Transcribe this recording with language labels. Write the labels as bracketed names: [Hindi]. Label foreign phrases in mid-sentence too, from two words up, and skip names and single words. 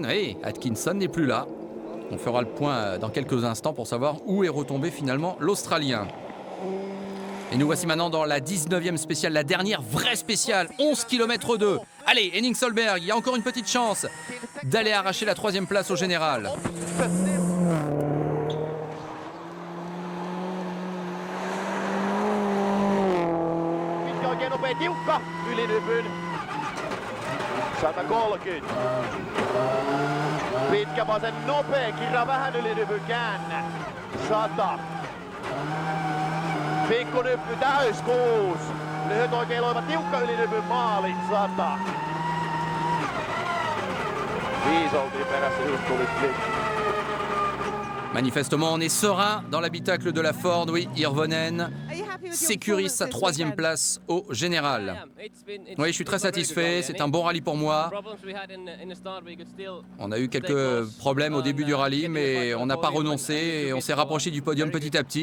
[French] Et Atkinson n'est plus là. On fera le point dans quelques instants pour savoir où est retombé finalement l'Australien. Et nous voici maintenant dans la 19e spéciale, la dernière vraie spéciale, 11 km 2. Allez, Henning Solberg, il y a encore une petite chance d'aller arracher la 3e place au général. [Finnish] Pitkä oikein nopea, tiukka ylinypyn. 130. Pitkä vasen nopea, kirra vähän ylinypyn käännä. 100. Pikku nyppy täys 6. Lyhyt oikein loiva, tiukka ylinypyn maali. 100. 5 oltiin perässä, just tuli klik. [French] Manifestement, on est serein dans l'habitacle de la Ford. Oui, Hirvonen sécurise sa 3e place au général. Oui, je suis très satisfait. C'est un bon rallye pour moi. On a eu quelques problèmes au début du rallye, mais on n'a pas renoncé et on s'est rapproché du podium petit à petit.